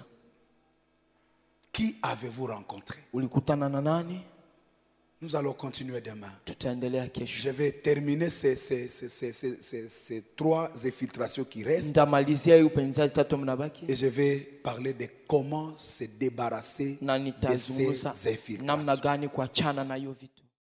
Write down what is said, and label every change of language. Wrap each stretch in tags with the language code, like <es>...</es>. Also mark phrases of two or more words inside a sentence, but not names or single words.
<fr>Qui avez-vous rencontré?</fr> <sw>Ulikutana na nani?</sw> <fr>Nous allons continuer demain.</fr> <sw>Tutaendelea kesho.</sw> <fr>Je vais terminer ces 3 infiltrations qui restent</fr> <sw>Nitamalizia hiyo upenyezaji tatu mnabaki</sw> <fr>et je vais parler de comment se débarrasser</fr> <sw>na</sw> <fr>de</fr> <sw>nitazungumza</sw> <fr>ces</fr> <sw>namna</sw> <fr>infiltrations.</fr> <sw>gani kuachana na hiyo vitu.</sw>